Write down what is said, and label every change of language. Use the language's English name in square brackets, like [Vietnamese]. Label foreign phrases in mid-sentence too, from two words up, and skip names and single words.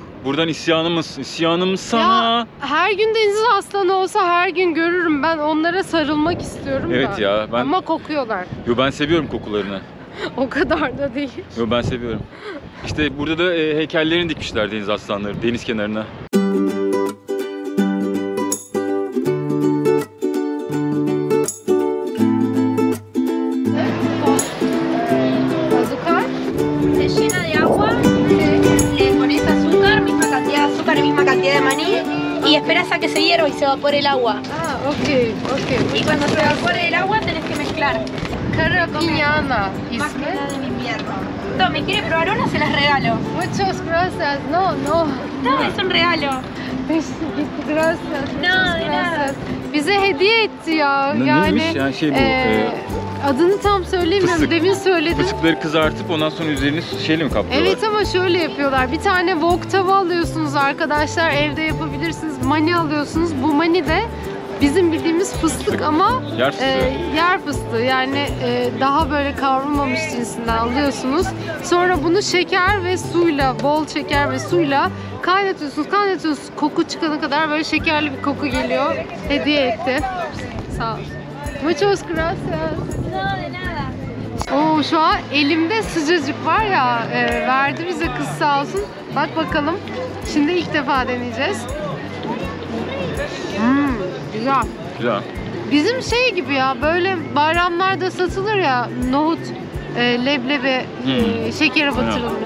[Turkish] Buradan isyanımız sana. Ya, her gün deniz aslanı olsa her gün görürüm. Ben onlara sarılmak istiyorum Evet da. ya, ben... Ama kokuyorlar. Yo, ben seviyorum kokularını. O kadar da değil. Yo, ben seviyorum. İşte burada da heykellerini dikmişler deniz aslanları deniz kenarına. [Spanish] Azúcar. Se llena de agua, le pones azúcar, misma cantidad de azúcar, misma cantidad de maní y esperas a que se hierva y se evapore el agua. Ah, okey. Y cuando se evapore el agua tenés que mezclar. Carapinana Más que [Turkish] ismi. [Spanish] nada en invierno. Tome, ¿quiere probar una? Se las regalo. Muchas gracias. No. No, es un regalo. Gracias. No, de nada. [Turkish] Bize hediye etti ya. Neymiş yani şey bu? Adını tam söyleyemiyorum. Fıstık. Demin söyledim. Fıstıkları kızartıp ondan sonra üzerini şeyle mi kaplıyorlar? Evet ama şöyle yapıyorlar. Bir tane wok tava alıyorsunuz arkadaşlar. Evde yapabilirsiniz. Mani alıyorsunuz. Bu mani de bizim bildiğimiz fıstık ama Yer fıstığı. yer fıstığı. Yani daha böyle kavrulmamış cinsinden alıyorsunuz. Sonra bunu şeker ve suyla, bol şeker ve suyla kaynatıyorsunuz. Koku çıkana kadar böyle şekerli bir koku geliyor. Hediye etti. Sağ ol. [Spanish] Muchas gracias. No, de nada. [Turkish] Oo, şu an elimde sıcacık var ya, verdi bize kız sağ olsun. Bak bakalım. Şimdi ilk defa deneyeceğiz. Güzel. Güzel. Bizim şey gibi ya, böyle bayramlarda satılır ya nohut, leblebi, şekere batırılmış.